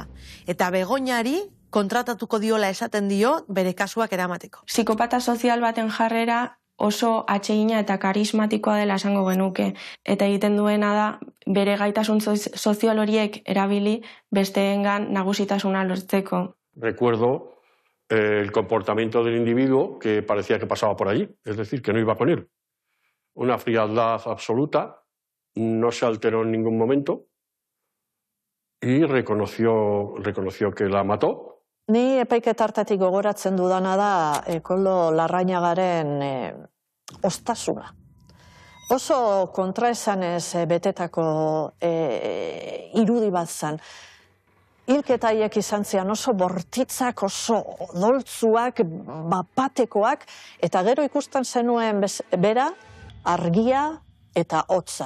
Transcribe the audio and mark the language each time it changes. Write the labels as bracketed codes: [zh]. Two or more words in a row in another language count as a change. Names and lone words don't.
[eu] Eta Begoñari kontratatuko diola esaten dio bere kasuak eramateko. Psikopata sozial baten jarrera oso atsegina eta karismatikoa dela esango genuke. Eta egiten duena da bere gaitasun sozial horiek erabili besteengan nagusitasuna lortzeko. [es] Recuerdo el comportamiento del individuo que parecía que pasaba por allí, es decir, que no iba con él. Una frialdad absoluta, no se alteró en ningún momento y reconoció que la mató. [eu] Ni epaiketa hartatik gogoratzen dudana da Koldo Larrañagaren ostasuna. Oso kontraesanez betetako irudi bat zen. Hilketaiek izan zian oso bortitzak, oso odoltzuak, bapatekoak, eta gero ikusten zenuen bera argia eta hotza.